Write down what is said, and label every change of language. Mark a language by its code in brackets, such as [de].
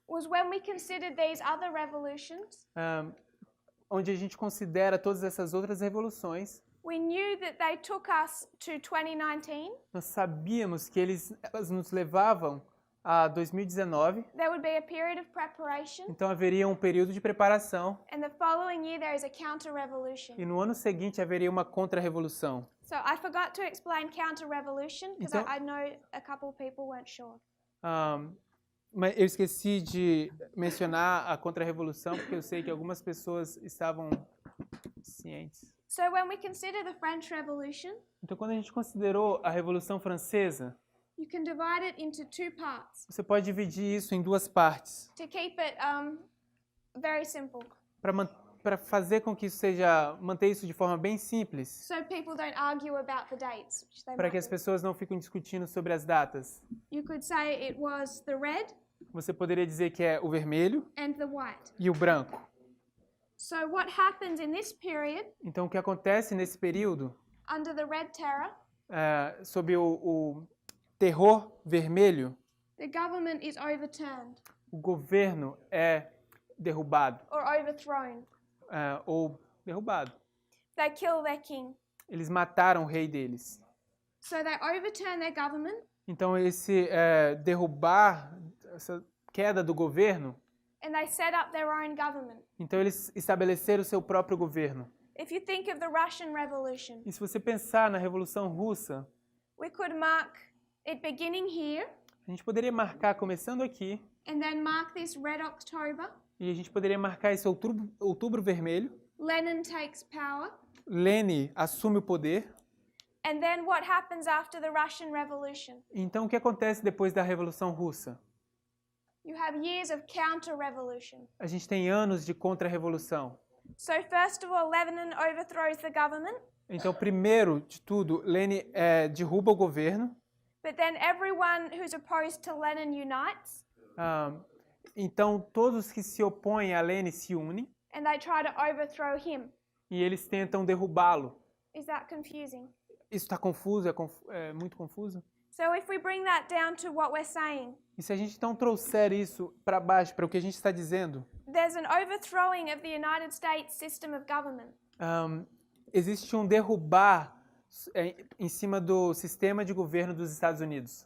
[en] was when we considered these other revolutions. [pt] Onde a gente considera todas essas outras revoluções. [en] We knew that they took us to 2019. [pt] Nós sabíamos que elas nos levavam a 2019. [en] There would be a period of preparation. [pt] Então haveria um período de preparação. [en] And the following year there is a counter-revolution. [pt] E no ano seguinte haveria uma contra-revolução. [en] So I forgot to explain counter-revolution because [pt] Então, [en] I know a couple of people weren't sure. [pt] Mas eu esqueci de mencionar a contra-revolução porque eu sei que algumas pessoas estavam cientes. [en] So when we consider the French Revolution, [pt] Então, quando a gente considerou a Revolução Francesa, [en] you can divide it into two parts [pt] você pode dividir isso em duas partes [en] to keep it very simple, [pt] para fazer com que manter isso de forma bem simples, [en] so people don't argue about the dates, which they [pt] para [en] might [pt] que as [en] do. [pt] pessoas não fiquem discutindo sobre as datas. [en] You could say it was the red [pt] Você poderia dizer que é o vermelho [en] and the white. [pt] e o branco. [en] So what happens in this period, [pt] Então, o que acontece nesse período, [en] under the Red Terror, [pt] sob o terror vermelho, [en] the government is overturned [pt] o governo é derrubado [en] or overthrown. [pt] ou derrubado. [en] They kill their king. [pt] Eles mataram o rei deles. [en] So they overturn their government [pt] Então, esse derrubar, essa queda do governo, [en] and they set up their own government. [pt] então eles estabeleceram o seu próprio governo. [en] If you think of the Russian Revolution, [pt] E se você pensar na Revolução Russa, [en] we could mark it beginning here [pt] a gente poderia marcar começando aqui, [en] and then mark this Red October. [pt] e a gente poderia marcar esse outubro vermelho. [en] Lenin takes power. [pt] Lenin assume o poder. [en] And then what happens after the Russian Revolution? [pt] Então, o que acontece depois da Revolução Russa? [en] You have years of counter-revolution. [pt] A gente tem anos de contra-revolução. [en] So first of all, Lenin overthrows the government, [pt] Então, primeiro de tudo, Lenin derruba o governo. [en] but then everyone who's opposed to Lenin unites, [pt] Então, todos que se opõem a Lenin se unem [en] and they try to overthrow him. [pt] e eles tentam derrubá-lo. [en] Is that confusing? [pt] Isso está confuso? É muito confuso? [en] So if we bring that down to what we're saying, [pt] E se a gente então trouxer isso para baixo, para o que a gente está dizendo, [en] there's an overthrowing of the United States system of government. [pt] Existe um derrubar em cima do sistema de governo dos Estados Unidos.